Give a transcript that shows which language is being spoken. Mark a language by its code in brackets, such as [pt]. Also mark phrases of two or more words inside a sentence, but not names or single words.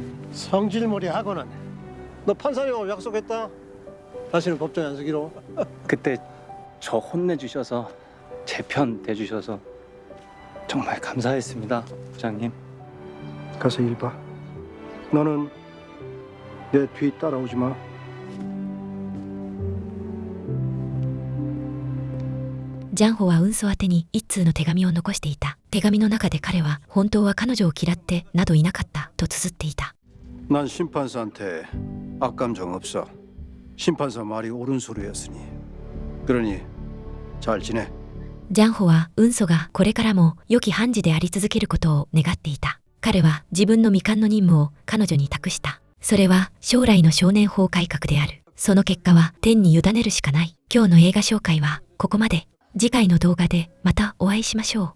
[ko] 성질머리하고는 너 판사님하고 약속했다. 다시는 법정에 안 서기로. 그때 저 혼내주셔서 제 편 대주셔서 정말 감사했습니다, 부장님. 가서 일 봐. 너는 내 뒤 따라오지 마. [ja] ジャンホは運送宛てに一通の手紙を残していた。手紙の中で彼は本当は彼女を嫌ってなどいなかったと綴っていた。 [ko] 난 심판사한테 악감정 없어. 심판사 말이 옳은 소리였으니. 그러니 잘 지내. [ja] ジャンホは運送がこれからも良き判事であり続けることを願っていた。彼は自分の未完の任務を彼女に託した。それは将来の少年法改革である。その結果は天に委ねるしかない。今日の映画紹介はここまで。次回の動画でまたお会いしましょう。